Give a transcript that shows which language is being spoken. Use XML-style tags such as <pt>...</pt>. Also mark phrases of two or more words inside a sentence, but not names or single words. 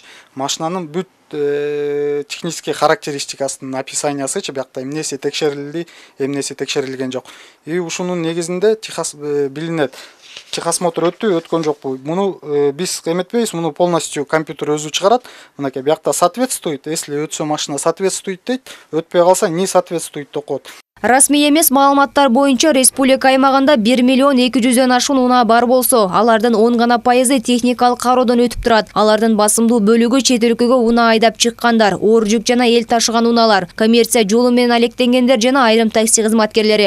<ky>Машинанын бүт технический характеристикасынын описаниясычы биякта эмнеси текшерилди, эмнеси текшерилген жок. И ушунун негизинде билинет. Техосмотр өткөн жокпу. Муну биз эметпейбиз, муну полностью компьютер өзү чыгарат. Мынакей биякта соответствует, если өтсө машина соответствует дейт, өтпөй калса</ky> <ru>не соответствует</ru> <ky>деп коет. Расмий эмес маалыматтар боюнча республика аймагында 1 миллион 200дөн ашуун унаа бар болсо, алардын 10 гана пайызы техникалык кароодон өтүп турат. Алардын басымдуу бөлүгү чет өлкөгө унаа айдап чыккандар, оор жүк жана эл ташыган унаалар, коммерция жолу менен алектенгендер жана айрым такси кызматкерлери.</ky>